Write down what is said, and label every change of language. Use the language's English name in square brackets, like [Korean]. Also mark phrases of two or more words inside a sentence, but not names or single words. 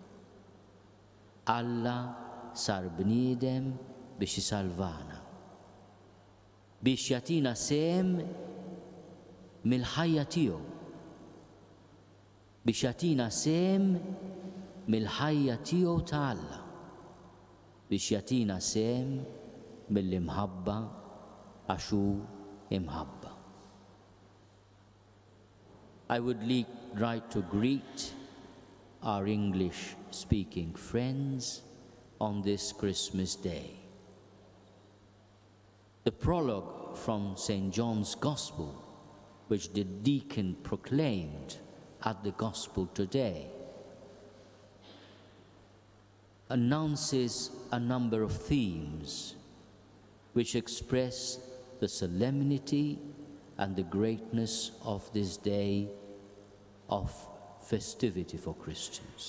[Maltese] Alla sar bniedem biex jisalvana, biex jatina sem mill-ħajja tiegħu, biex jatina sem mill-ħajja tiegħu ta' Alla, biex jatina sem mill-imħabba għax hu imħabba. [English] I would like to greet our English-speaking friends on this Christmas Day. The prologue from St. John's Gospel, which the deacon proclaimed at the Gospel today, announces a number of themes which express the solemnity and the greatness of this day of festivity for Christians.